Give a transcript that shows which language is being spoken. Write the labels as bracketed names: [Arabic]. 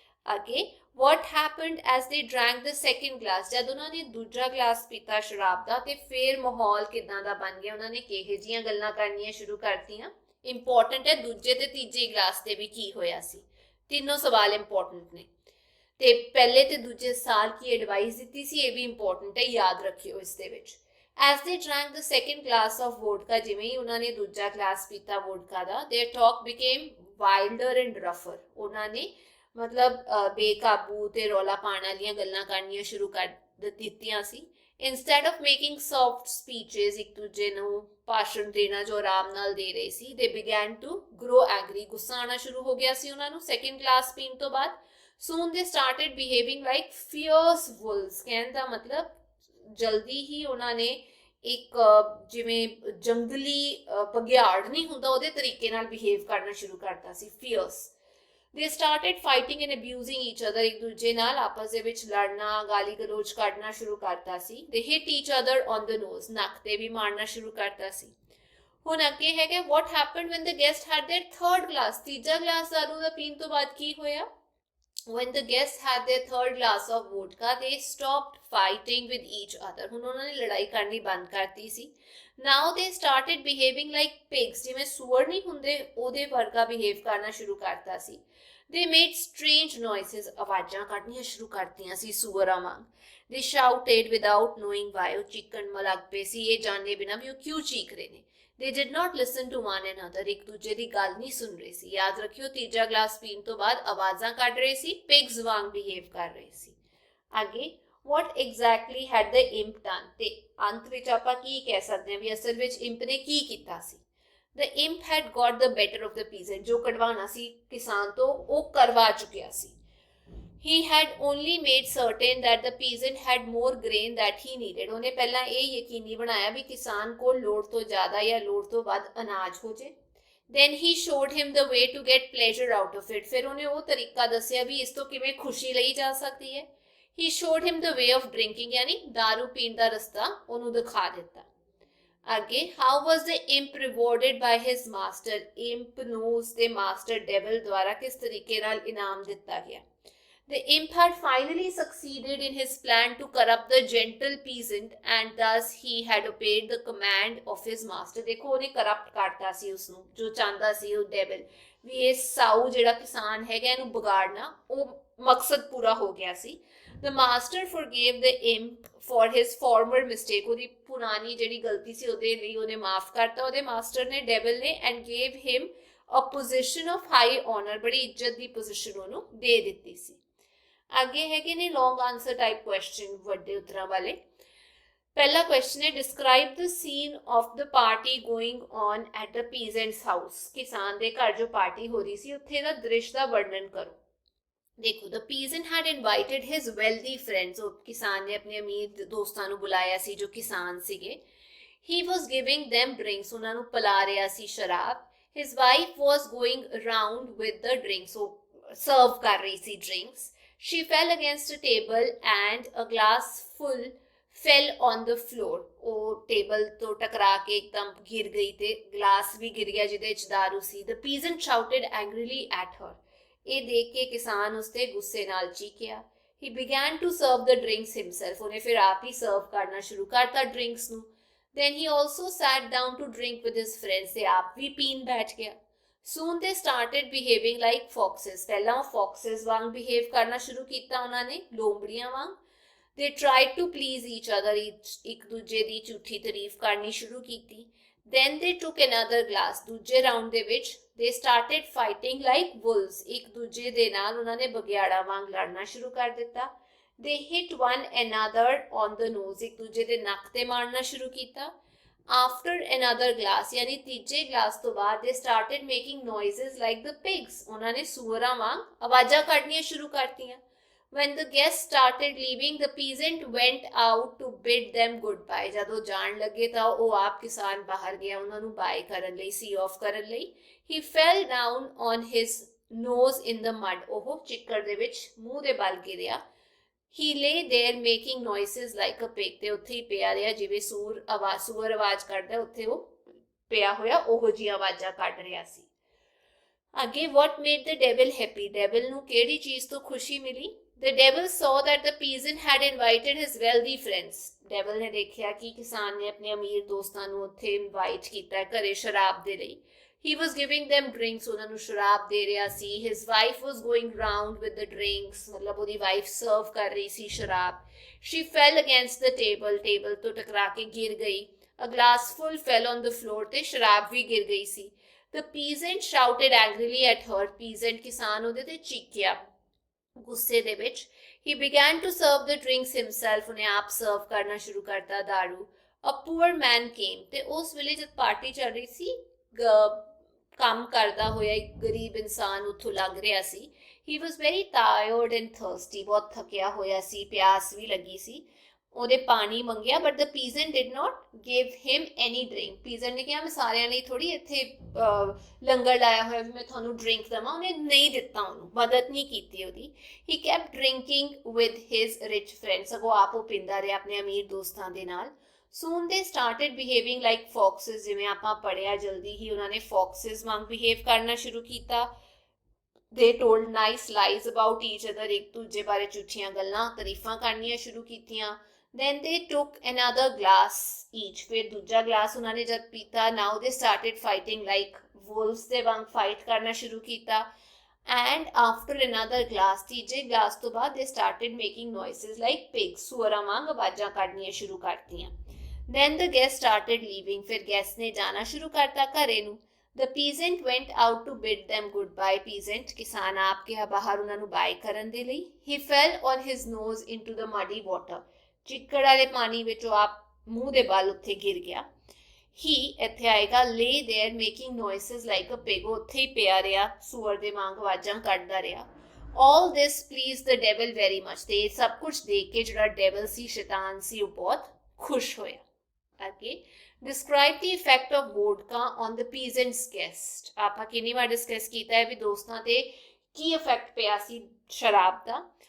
[Punjabi] ਅੱਗੇ [English] what happened as they drank the second glass, [Punjabi] ਜਦ ਉਹਨਾਂ ਨੇ ਦੂਜਾ ਗਲਾਸ ਪੀਤਾ ਸ਼ਰਾਬ ਦਾ ਤੇ ਫੇਰ ਮਾਹੌਲ ਕਿਦਾਂ ਦਾ ਬਣ ਗਿਆ, ਉਹਨਾਂ ਨੇ ਕਿਹੋ ਜਿਹੀਆਂ ਗੱਲਾਂ ਕਰਨੀਆਂ ਸ਼ੁਰੂ ਕਰਤੀਆਂ। ਇੰਪੋਰਟੈਂਟ ਹੈ ਦੂਜੇ ਤੇ ਤੀਜੇ ਕਲਾਸ ਤੇ ਵੀ ਕੀ ਹੋਇਆ ਸੀ। ਤਿੰਨੋਂ ਸਵਾਲ ਇੰਪੋਰਟੈਂਟ ਨੇ ਤੇ ਪਹਿਲੇ ਤੇ ਦੂਜੇ ਸਾਲ ਕੀ ਐਡਵਾਈਸ ਦਿੱਤੀ ਸੀ ਇਹ ਵੀ ਇੰਪੋਰਟੈਂਟ ਹੈ, ਯਾਦ ਰੱਖਿਓ ਇਸ ਦੇ ਵਿੱਚ। [English] As they drank the second glass of vodka, [Punjabi] ਜਿਵੇਂ ਹੀ ਉਹਨਾਂ ਨੇ ਦੂਜਾ ਗਲਾਸ ਪੀਤਾ vodka ਦਾ, [English] their talk became wilder and rougher। [Punjabi] ਉਹਨਾਂ ਨੇ ਮਤਲਬ ਬੇਕਾਬੂ ਤੇ ਰੌਲਾ ਪਾਉਣ ਵਾਲੀਆਂ ਗੱਲਾਂ ਕਰਨੀਆਂ ਸ਼ੁਰੂ ਕਰ ਦਿੱਤੀਆਂ ਸੀ। [English] Instead of making soft speeches, [Punjabi] ਇੱਕ ਦੂਜੇ ਨੂੰ ਭਾਸ਼ਣ ਦੇਣਾ ਜੋ ਆਰਾਮ ਨਾਲ ਦੇ ਰਹੇ ਸੀ, [English] they began to grow angry। [Punjabi] ਗੁੱਸਾ ਆਉਣਾ ਸ਼ੁਰੂ ਹੋ ਗਿਆ ਸੀ ਉਹਨਾਂ ਨੂੰ ਸੈਕਿੰਡ ਗਲਾਸ ਪੀਣ ਤੋਂ ਬਾਅਦ। [English] Soon they started behaving like fierce wolves। [Punjabi] ਕਹਿਣ ਦਾ ਮਤਲਬ ਜਲਦੀ ਹੀ ਉਹਨਾਂ ਨੇ ਇੱਕ ਜਿਵੇਂ ਜੰਗਲੀ ਭਗਿਆੜ ਨਹੀਂ ਹੁੰਦਾ ਉਹਦੇ ਤਰੀਕੇ ਨਾਲ ਬਿਹੇਵ ਕਰਨਾ ਸ਼ੁਰੂ ਕਰਤਾ ਸੀ, ਫੀਅਰਸ। [English] They started fighting and abusing each other. [Punjabi] ਇੱਕ ਦੂਜੇ ਨਾਲ ਆਪਸ ਦੇ ਵਿੱਚ ਲੜਨਾ ਗਾਲੀ ਗਲੋਚ ਕੱਢਣਾ ਸ਼ੁਰੂ ਕਰਤਾ ਸੀ। [English] They hit each other on the nose. [Punjabi] ਨੱਕ ਤੇ ਵੀ ਮਾਰਨਾ ਸ਼ੁਰੂ ਕਰਤਾ ਸੀ। ਹੁਣ ਅੱਗੇ ਹੈਗਾ [English] What happened when the guest had their third glass. [Punjabi] ਤੀਜਾ ਗਲਾਸ ਦਾਰੂ ਦਾ ਪੀਣ ਤੋਂ ਬਾਅਦ ਕੀ ਹੋਇਆ? [English] When the guests had their third glass of vodka, they stopped fighting with each other। [Punjabi] ਹੁਣ ਉਹਨਾਂ ਨੇ ਲੜਾਈ ਕਰਨੀ ਬੰਦ ਕਰਤੀ ਸੀ। [English] Now they started behaving like pigs। [Punjabi] ਜਿਵੇਂ ਸੂਅਰ ਨਹੀਂ ਹੁੰਦੇ ਉਹਦੇ ਵਰਗਾ ਬਿਹੇਵ ਕਰਨਾ ਸ਼ੁਰੂ ਕਰਤਾ ਸੀ। [English] They made strange noises। [Punjabi] ਆਵਾਜ਼ਾਂ ਕੱਢਣੀਆਂ ਸ਼ੁਰੂ ਕਰਤੀਆਂ ਸੀ ਸੂਅਰਾਂ ਵਾਂਗ। [English] They shouted without knowing why। [Punjabi] ਉਹ ਚੀਕਣ ਲੱਗ ਪਏ ਸੀ ਇਹ ਜਾਣੇ ਬਿਨਾ ਵੀ ਉਹ ਕਿਉਂ ਚੀਕ ਰਹੇ ਨੇ। [English] They did not listen to one another। [Punjabi] ਇੱਕ ਦੂਜੇ ਦੀ ਗੱਲ ਨਹੀਂ ਸੁਣ ਰਹੇ ਸੀ। ਯਾਦ ਰੱਖਿਓ ਤੀਜਾ ਗਲਾਸ ਪੀਣ ਤੋਂ ਬਾਅਦ ਆਵਾਜ਼ਾਂ ਕੱਢ ਰਹੇ ਸੀ, ਪਿਗਸ ਵਾਂਗ ਬਿਹੇਵ ਕਰ ਰਹੇ ਸੀ। ਅੱਗੇ [English] what exactly had the imp done। [Punjabi] ਤੇ ਅੰਤ ਵਿੱਚ ਆਪਾਂ ਕੀ ਕਹਿ ਸਕਦੇ ਹਾਂ ਵੀ ਅਸਲ ਵਿੱਚ ਇੰਪ ਨੇ ਕੀ ਕੀਤਾ ਸੀ। [English] The imp had got the better of the peasant। [Punjabi] ਜੋ ਕਢਵਾਉਣਾ ਸੀ ਕਿਸਾਨ ਤੋਂ ਉਹ ਕਰਵਾ ਚੁੱਕਿਆ ਸੀ। [English] He had only made certain that the peasant had more grain that he needed। [Punjabi] ਉਹਨੇ ਪਹਿਲਾਂ ਇਹ ਯਕੀਨੀ ਬਣਾਇਆ ਵੀ ਕਿਸਾਨ ਕੋਲ ਲੋੜ ਤੋਂ ਜ਼ਿਆਦਾ ਜਾਂ ਲੋੜ ਤੋਂ ਵੱਧ ਅਨਾਜ ਹੋ ਜੇ। [English] Then he showed him the way to get pleasure out of it। [Punjabi] ਫਿਰ ਉਹਨੇ ਉਹ ਤਰੀਕਾ ਦੱਸਿਆ ਵੀ ਇਸ ਤੋਂ ਕਿਵੇਂ ਖੁਸ਼ੀ ਲਈ ਜਾ ਸਕਦੀ ਹੈ। [English] He showed him the way of drinking। [Punjabi] ਯਾਨੀ ਦਾਰੂ ਪੀਣ ਦਾ ਰਸਤਾ ਉਹਨੂੰ ਦਿਖਾ ਦਿੱਤਾ। ਅੱਗੇ [English] how was the imp rewarded by his master। [Punjabi] imp ਨੂੰ ਉਸਦੇ ਮਾਸਟਰ ਡੈਵਲ ਦੁਆਰਾ ਕਿਸ ਤਰੀਕੇ ਨਾਲ ਇਨਾਮ ਦਿੱਤਾ ਗਿਆ। [English] The imp had finally succeeded in his plan to corrupt the gentle peasant and thus he had obeyed the command of his master। [Punjabi] ਦੇਖੋ ਉਹਨੇ ਕਰਪਟ ਕਰਤਾ ਸੀ ਉਸਨੂੰ ਜੋ ਚਾਹੁੰਦਾ ਸੀ ਉਹ ਡੈਵਲ ਵੀ ਇਹ ਸਾਊ ਜਿਹੜਾ ਕਿਸਾਨ ਹੈਗਾ ਇਹਨੂੰ ਵਿਗਾੜਨਾ, ਉਹ ਮਕਸਦ ਪੂਰਾ ਹੋ ਗਿਆ ਸੀ। [English] The master forgave the imp for his former mistake। [Punjabi] ਉਹਦੀ ਪੁਰਾਣੀ ਜਿਹੜੀ ਗਲਤੀ ਸੀ ਉਹਦੇ ਲਈ ਉਹਨੇ ਮਾਫ ਕਰਤਾ ਉਹਦੇ ਮਾਸਟਰ ਨੇ ਡੈਵਲ ਨੇ [English] and gave him a position of high honor। [Punjabi] ਬੜੀ ਇੱਜ਼ਤ ਦੀ ਪੋਜੀਸ਼ਨ ਉਹਨੂੰ ਦੇ ਦਿੱਤੀ ਸੀ। ਅੱਗੇ ਹੈਗੇ ਨੇ ਲੌਂਗ ਆਨਸਰ ਟਾਈਪ ਕੁਐਸਚਨ ਵੱਡੇ ਉੱਤਰਾਂ ਵਾਲੇ। ਪਹਿਲਾ ਕੁਐਸਚਨ ਹੈ [English] Describe the scene of the party going on at the peasant's house. [Punjabi] ਕਿਸਾਨ ਦੇ ਘਰ ਜੋ ਪਾਰਟੀ ਹੋ ਰਹੀ ਸੀ ਉੱਥੇ ਦਾ ਦ੍ਰਿਸ਼ ਦਾ ਵਰਣਨ ਕਰੋ। ਦੇਖੋ [English] The peasant had invited his wealthy friends. [Punjabi] ਉਹ ਕਿਸਾਨ ਨੇ ਆਪਣੇ ਅਮੀਰ ਦੋਸਤਾਂ ਨੂੰ ਬੁਲਾਇਆ ਸੀ ਜੋ ਕਿਸਾਨ ਸੀਗੇ। [English] He was giving them drinks. [Punjabi] ਉਹਨਾਂ ਨੂੰ ਪਿਲਾ ਰਿਹਾ ਸੀ ਸ਼ਰਾਬ। [English] His wife was going around with the drinks. [Punjabi] ਉਹ ਸਰਵ ਕਰ ਰਹੀ ਸੀ drinks. [English] She fell against a table and a glass full fell on the floor। [Punjabi] ਉਹ ਟੇਬਲ ਤੋਂ ਟਕਰਾ ਕੇ ਇੱਕਦਮ ਗਿਰ ਗਈ ਤੇ ਗਲਾਸ ਵੀ ਗਿਰ ਗਿਆ ਜਿਹਦੇ ਵਿੱਚ ਦਾਰੂ ਸੀ। [English] The peasant shouted angrily at her। [Punjabi] ਇਹ ਦੇਖ ਕੇ ਕਿਸਾਨ ਉਸਤੇ ਗੁੱਸੇ ਨਾਲ ਚੀਕਿਆ। [English] He began to serve the drinks himself। [Punjabi] ਉਹਨੇ ਫਿਰ ਆਪ ਹੀ ਸਰਵ ਕਰਨਾ ਸ਼ੁਰੂ ਕਰਤਾ ਡਰਿੰਕਸ ਨੂੰ। [English] Then he also sat down to drink with his friends। [Punjabi] ਤੇ ਆਪ ਵੀ ਪੀਣ ਬੈਠ ਗਿਆ। [English] Soon they started behaving like foxes। [Punjabi] ਪਹਿਲਾਂ ਉਹ foxes ਵਾਂਗ behave ਕਰਨਾ ਸ਼ੁਰੂ ਕੀਤਾ ਉਹਨਾਂ ਨੇ, ਲੋਮੜੀਆਂ ਵਾਂਗ। [English] They tried to please each other। [Punjabi] ਇੱਕ ਦੂਜੇ ਦੀ ਝੂਠੀ ਤਾਰੀਫ ਕਰਨੀ ਸ਼ੁਰੂ ਕੀਤੀ। [English] Then they took another glass। [Punjabi] ਦੂਜੇ ਰਾਉਂਡ ਦੇ ਵਿੱਚ [English] they started fighting like wolves। [Punjabi] ਇੱਕ ਦੂਜੇ ਦੇ ਨਾਲ ਉਹਨਾਂ ਨੇ ਬਗਿਆੜਾਂ ਵਾਂਗ ਲੜਨਾ ਸ਼ੁਰੂ ਕਰ ਦਿੱਤਾ। [English] They hit one another on the nose। [Punjabi] ਇੱਕ ਦੂਜੇ ਦੇ ਨੱਕ ਤੇ ਮਾਰਨਾ ਸ਼ੁਰੂ ਕੀਤਾ। [English] After another glass [Punjabi] ਯਾਨੀ ਤੀਜੇ ਗਲਾਸ ਤੋਂ ਬਾਅਦ [English] they started making noises like the pigs। [Punjabi] ਉਹਨਾਂ ਨੇ ਸੂਅਰਾਂ ਵਾਂਗ ਆਵਾਜ਼ਾਂ ਕੱਢਣੀਆਂ ਸ਼ੁਰੂ ਕਰਤੀਆਂ। [English] When the guests started leaving, the peasant went out to bid them goodbye। [Punjabi] ਜਦੋਂ ਜਾਣ ਲੱਗੇ ਤਾਂ ਉਹ ਆਪ ਕਿਸਾਨ ਬਾਹਰ ਗਿਆ ਉਹਨਾਂ ਨੂੰ ਬਾਏ ਕਰਨ ਲਈ, ਸੀ ਆਫ ਕਰਨ ਲਈ। [English] He fell down on his nose in the mud। [Punjabi] ਉਹ ਚਿੱਕੜ ਦੇ ਵਿੱਚ ਮੂੰਹ ਦੇ ਬਲ ਗਿਰਿਆ। [English] He lay there making noises like a pig। [Punjabi] ਤੇ ਉੱਥੇ ਹੀ ਪਿਆ ਰਿਹਾ ਜਿਵੇਂ ਸੂਰ ਆਵਾਜ਼ ਕੱਢਦਾ ਉੱਥੇ ਉਹ ਪਿਆ ਹੋਇਆ ਉਹੋ ਜਿਹੀ ਆਵਾਜ਼ਾਂ ਕੱਢ ਰਿਹਾ ਸੀ। ਅੱਗੇ [English] what made the devil happy। [Punjabi] Devil ਨੂੰ ਕਿਹੜੀ ਚੀਜ਼ ਤੋਂ ਖੁਸ਼ੀ ਮਿਲੀ। [English] The devil saw that the peasant had invited his wealthy friends। [Punjabi] Devil ਨੇ ਦੇਖਿਆ ਕਿ ਕਿਸਾਨ ਨੇ ਆਪਣੇ ਅਮੀਰ ਦੋਸਤਾਂ ਨੂੰ ਉੱਥੇ ਇਨਵਾਈਟ ਕੀਤਾ ਘਰੇ ਸ਼ਰਾਬ ਦੇ ਲਈ। [English] He was giving them drinks, [Punjabi] ਉਹਨਾਂ ਨੂੰ ਸ਼ਰਾਬ ਦੇ ਰਿਹਾ ਸੀ. [English] His wife was going round with the drinks, [Punjabi] ਮਤਲਬ ਉਹਦੀ wife serve ਕਰ ਰਹੀ ਸੀ ਸ਼ਰਾਬ. [English] She fell against the table, [Punjabi] table ਤੋਂ ਟਕਰਾ ਕੇ ਗਿਰ ਗਈ. [English] A glass full fell on the floor [Punjabi] ਤੇ ਸ਼ਰਾਬ ਵੀ ਗਿਰ ਗਈ ਸੀ. [English] The peasant shouted angrily at her. [Punjabi] Peasant ਕਿਸਾਨ ਉਹਦੇ ਤੇ ਚੀਕਿਆ ਗੁੱਸੇ ਦੇ ਵਿੱਚ. [English] He began to serve the drinks himself. [Punjabi] ਉਹਨੇ ਆਪ ਸਰਵ ਕਰਨਾ ਸ਼ੁਰੂ ਕਰਤਾ ਦਾਰੂ. [English] A poor man came. [Punjabi] ਤੇ ਉਸ ਵੇਲੇ ਜਦ ਪਾਰਟੀ ਚੱਲ ਰਹੀ ਸੀ, ਕੰਮ ਕਰਦਾ ਹੋਇਆ ਇੱਕ ਗਰੀਬ ਇਨਸਾਨ ਉੱਥੋਂ ਲੰਘ ਰਿਹਾ ਸੀ. [English] He was very tired and thirsty. [Punjabi] ਬਹੁਤ ਥੱਕਿਆ ਹੋਇਆ ਸੀ, ਪਿਆਸ ਵੀ ਲੱਗੀ ਸੀ. ਉਹਦੇ ਪਾਣੀ ਮੰਗਿਆ, [English] but the peasant did not give him any drink. [Punjabi] peasant ਨੇ ਕਿਹਾ ਮੈਂ ਸਾਰਿਆਂ ਲਈ ਥੋੜੀ ਇੱਥੇ ਲੰਗਰ ਲਾਇਆ ਹੋਇਆ ਵੀ ਮੈਂ ਤੁਹਾਨੂੰ ਡਰਿੰਕ ਦੇਵਾਂ. ਉਹਨੇ ਨਹੀਂ ਦਿੱਤਾ, ਉਹਨੂੰ ਮਦਦ ਨਹੀਂ ਕੀਤੀ ਉਹਦੀ. [English] He kept drinking with his rich friends. [Punjabi] ਸਗੋਂ ਆਪ ਉਹ ਪੀਂਦਾ ਰਿਹਾ ਆਪਣੇ ਅਮੀਰ ਦੋਸਤਾਂ ਦੇ ਨਾਲ. [English] Soon they started behaving like foxes. [Punjabi] ਜਿਵੇਂ ਆਪਾਂ ਪੜ੍ਹਿਆ ਜਲਦੀ ਹੀ ਉਹਨਾਂ ਨੇ foxes ਵਾਂਗ behave ਕਰਨਾ ਸ਼ੁਰੂ ਕੀਤਾ. [English] They told nice lies about each other. [Punjabi] ਇੱਕ ਦੂਜੇ ਬਾਰੇ ਝੂਠੀਆਂ ਗੱਲਾਂ ਤਾਰੀਫਾਂ ਕਰਨੀਆਂ ਸ਼ੁਰੂ ਕੀਤੀਆਂ. [English] Then they took another glass each. [Punjabi] ਫਿਰ ਦੂਜਾ ਗਲਾਸ ਉਹਨਾਂ ਨੇ ਜਦ ਪੀਤਾ, [English] now they started fighting like wolves. [Punjabi] ਦੇ ਵਾਂਗ fight ਕਰਨਾ ਸ਼ੁਰੂ ਕੀਤਾ. [English] And after another glass, [Punjabi] ਤੀਜੇ ਗਲਾਸ ਤੋਂ ਬਾਅਦ [English] they started making noises like pigs. [Punjabi] ਸੂਅਰਾਂ ਵਾਂਗ ਆਵਾਜ਼ਾਂ ਕੱਢਣੀਆਂ ਸ਼ੁਰੂ ਕਰਤੀਆਂ. [English] Then the guests started leaving. [Punjabi] ਫਿਰ guests ਨੇ ਜਾਣਾ ਸ਼ੁਰੂ ਕਰਤਾ ਘਰੇ ਨੂੰ. [English] The peasant went out to bid them goodbye. [Punjabi] Peasant ਕਿਸਾਨ ਆਪ ਗਿਆ ਬਾਹਰ ਉਹਨਾਂ ਨੂੰ ਬਾਏ ਕਰਨ ਦੇ ਲਈ. [English] He fell on his nose into the muddy water. [Punjabi] ਚਿੱਕੜ ਵਾਲੇ ਪਾਣੀ ਵਿੱਚ ਉਹ ਆਪ ਮੂੰਹ ਦੇ ਬਲ ਉੱਥੇ ਗਿਰ ਗਿਆ. [English] He [Punjabi] ਇੱਥੇ ਆਏਗਾ [English] lay there making noises like a pig. [Punjabi] ਉੱਥੇ ਹੀ ਪਿਆ ਰਿਹਾ, ਸੂਅਰ ਦੇ ਵਾਂਗ ਆਵਾਜ਼ਾਂ ਕੱਢਦਾ ਰਿਹਾ. [English] All this pleased the devil very much. [Punjabi] ਤੇ ਸਭ ਕੁਝ ਦੇਖ ਕੇ ਜਿਹੜਾ ਡੈਵਲ ਸੀ, ਸ਼ੈਤਾਨ ਸੀ, ਉਹ ਬਹੁਤ ਖੁਸ਼ ਹੋਇਆ. [English] Okay. Describe the effect of vodka on the peasant's guest. [Punjabi] ਆਪਾਂ ਕਿੰਨੀ ਵਾਰ ਡਿਸਕਸ ਕੀਤਾ ਹੈ ਵੀ ਦੋਸਤਾਂ ਤੇ ਕੀ ਇਫੈਕਟ ਪਿਆ ਸੀ ਸ਼ਰਾਬ ਦਾ.